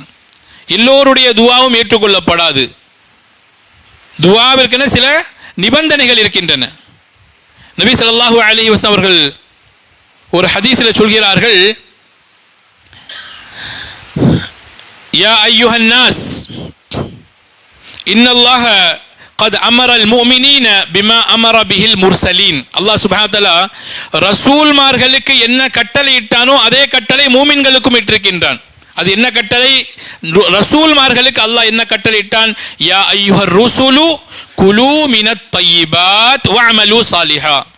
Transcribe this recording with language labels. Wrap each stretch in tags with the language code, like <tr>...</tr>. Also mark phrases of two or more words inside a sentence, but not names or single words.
<ta>எல்லோருடைய துஆவும் ஏற்றுக்கொள்ளப்படாது. துஆவிற்கென சில நிபந்தனைகள் இருக்கின்றன.</ta> <ar>نبي صلى الله عليه وسلم</ar> <ta>அவர்கள் ஒரு ஹதீஸில் சொல்கிறார்கள்,</ta> <ar>يا أيها الناس إن الله قد امر المؤمنين بما امر به المرسلين. الله سبحانه وتعالى</ar> <ta>ரசூல்மார்களுக்கு என்ன கட்டளை இட்டானோ அதே கட்டளை மூமின்களுக்கும் இட்டிருக்கின்றான். அது என்ன கட்டளை? ரசூல்மார்களுக்கு அல்லாஹ் என்ன கட்டளை இட்டான்?</ta> <ar>يا أيها الرسل كلوا من الطيبات واعملوا صالحا.</ar>